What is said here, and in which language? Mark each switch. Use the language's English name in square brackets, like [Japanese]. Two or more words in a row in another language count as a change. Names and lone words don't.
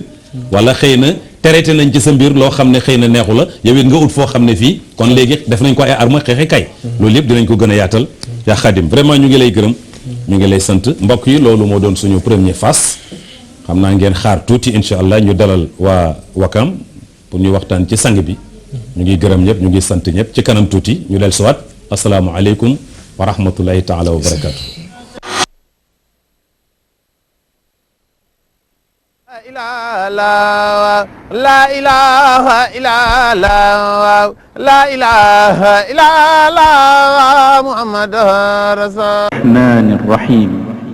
[Wolof] wala xëy na traité nañ ci sa mbir loo xam ne xëy na neexu la yow it nga ut foo xam ne fii kon léegi def nañ ko ay arme xeexe kay loolu yëpp dinañ ko gën a yaatal yaa Xaadim vraiment ñu ngi lay gërëm ñu ngi lay sant mbokk yi loolu moo doon suñu premier face xam naa ngeen xaar tuuti [Arabic] إن شاء الله [Wolof] ñu dalal waa Wakam pour ñu waxtaan ci sang bi ñu ngi gërëm ñëpp ñu ngi sant ñëpp ci kanam tuuti ñu del suwaat [Arabic] السلام عليكم ورحمة الله تعالى وبركاته. لا إله إلا الله لا إله إلا الله محمد رسول الرحمن الرحيم